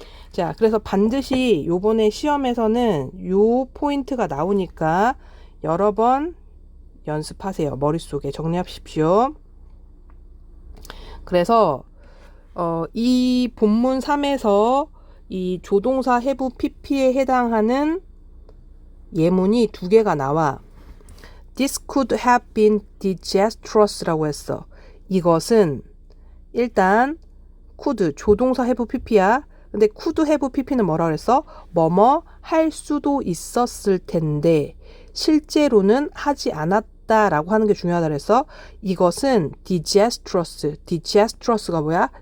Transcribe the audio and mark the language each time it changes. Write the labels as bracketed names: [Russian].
[Korean] 자, 그래서 반드시 요번에 시험에서는 요 포인트가 나오니까 여러 번 연습하세요. 머릿속에 정리하십시오. 그래서 이 본문 3에서 이 조동사 have pp에 해당하는 예문이 두 개가 나와. [English] This could have been disastrous [Korean] 라고 했어. 이것은 일단 could 조동사 have pp야. 근데 could have pp는 뭐라 그랬어? 뭐뭐 할 수도 있었을 텐데 실제로는 하지 않았다라고 하는 게 중요하다 그랬어. 이것은 disastrous가 뭐야?